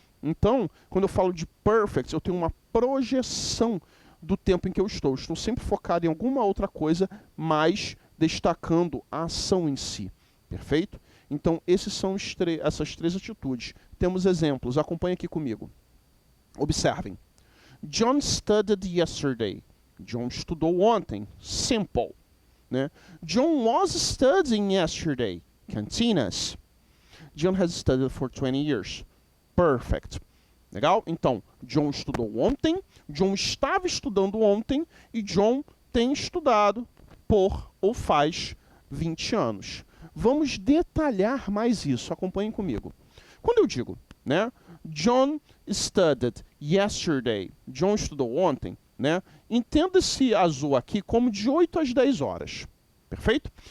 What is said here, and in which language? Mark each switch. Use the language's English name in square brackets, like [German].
[Portuguese] Então, quando eu falo de perfect, eu tenho uma projeção do tempo em que eu estou. Estou sempre focado em alguma outra coisa, mas destacando a ação em si. Perfeito? Então, essas três atitudes. Temos exemplos. Acompanhe aqui comigo. Observem. [English] John studied yesterday. [Portuguese] John estudou ontem. [English] Simple. Né? John was studying yesterday. Continuous. John has studied for 20 years. [Portuguese] Perfect. Legal? Então, John estudou ontem, John estava estudando ontem e John tem estudado por ou faz 20 anos. Vamos detalhar mais isso. Acompanhem comigo. Quando eu digo, né, [English] John studied yesterday, [Portuguese] John estudou ontem, né, entenda esse azul aqui como de 8 às 10 horas. Perfeito?